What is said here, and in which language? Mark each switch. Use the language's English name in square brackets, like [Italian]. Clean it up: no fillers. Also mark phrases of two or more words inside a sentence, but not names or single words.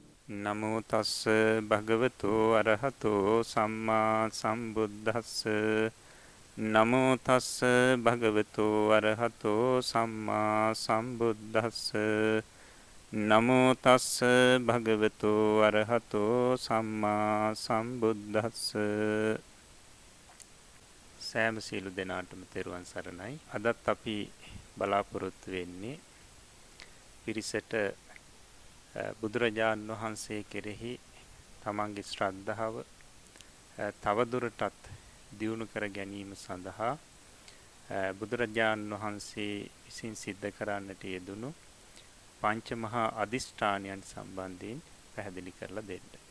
[Pali] නමෝ තස්ස භගවතු අරහතෝ සම්මා සම්බුද්දස්ස නමෝ තස්ස භගවතු අරහතෝ සම්මා සම්බුද්දස්ස නමෝ තස්ස භගවතු අරහතෝ සම්මා සම්බුද්දස්ස [Sinhala] සෑම සීල දෙනාටම තෙරුවන් සරණයි. අදත් අපි බලාපොරොත්තු වෙන්නේ පිරිසට බුදුරජාණන් වහන්සේ කෙරෙහි තමන්ගේ ශ්‍රද්ධාව තවදුරටත් දියුණු කර ගැනීම සඳහා බුදුරජාණන් වහන්සේ විසින් සිද්ධ කරන්නට යෙදුණු පංච මහා අදිෂ්ඨානයන් සම්බන්ධයෙන් පැහැදිලි කරලා දෙන්න.